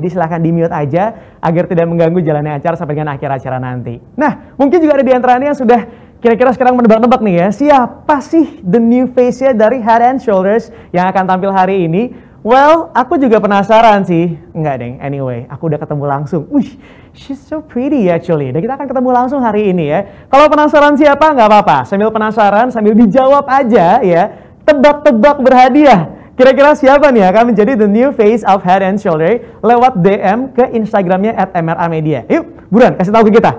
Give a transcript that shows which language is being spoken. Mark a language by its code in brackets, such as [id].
[id] Jadi silahkan di-mute aja agar tidak mengganggu jalannya acara sampai dengan akhir acara nanti. Nah, mungkin juga ada di antara Anda yang sudah kira-kira sekarang menebak-nebak nih ya, siapa sih the new face-nya dari Head and Shoulders yang akan tampil hari ini? Well, aku juga penasaran sih. Enggak deng, anyway, aku udah ketemu langsung. [en] Wih, she's so pretty actually. [id] Dan kita akan ketemu langsung hari ini ya. Kalau penasaran siapa, nggak apa-apa. Sambil penasaran, sambil dijawab aja ya. Tebak-tebak berhadiah. Kira-kira siapa nih akan menjadi [en] the new face of Head and Shoulder [id] lewat DM ke Instagramnya @mramedia. Yuk, buruan kasih tahu ke kita.